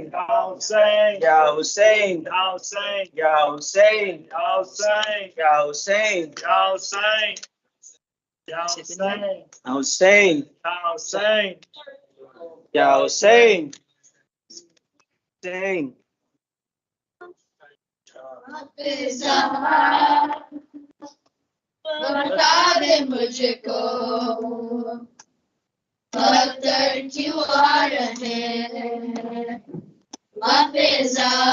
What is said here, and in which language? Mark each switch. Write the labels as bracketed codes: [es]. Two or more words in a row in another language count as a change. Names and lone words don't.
[ur] یا حسین یا حسین یا حسین یا حسین یا حسین یا حسین یا حسین حسین یا حسین یا حسین حسین بتا دے مجھ کو پتھر کیوں آ رہے حافظہ